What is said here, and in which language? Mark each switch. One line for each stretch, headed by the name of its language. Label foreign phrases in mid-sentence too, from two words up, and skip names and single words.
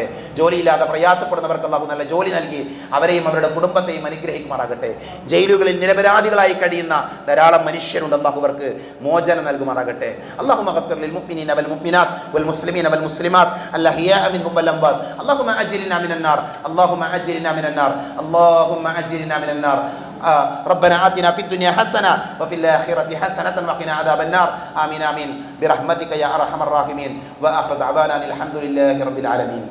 Malayalam: ജോലിയില്ലാതെ പ്രയാസപ്പെടുന്നവർക്ക് അള്ളാഹു നല്ല ജോലി നൽകി അവരെയും അവരുടെ കുടുംബത്തെയും അനുഗ്രഹിക്കുമാറാകട്ടെ. ജയിലുകളിൽ നിരപരാധികളായി കഴിയുന്ന ധാരാളം മനുഷ്യരുണ്ട്, അള്ളാഹു അവർക്ക് മോചനം നൽകുമാറാകട്ടെ.
Arabic: اللهم اغفر للمؤمنين والمؤمنات والمسلمين والمسلمات الأحياء منهم والأموات. اللهم أجرنا من النار، اللهم أجرنا من النار، اللهم أجرنا من النار. ربنا آتنا في الدنيا حسنة وفي الآخرة حسنة وقنا عذاب النار. آمين آمين برحمتك يا أرحم الراحمين. وآخر دعوانا الحمد لله رب العالمين.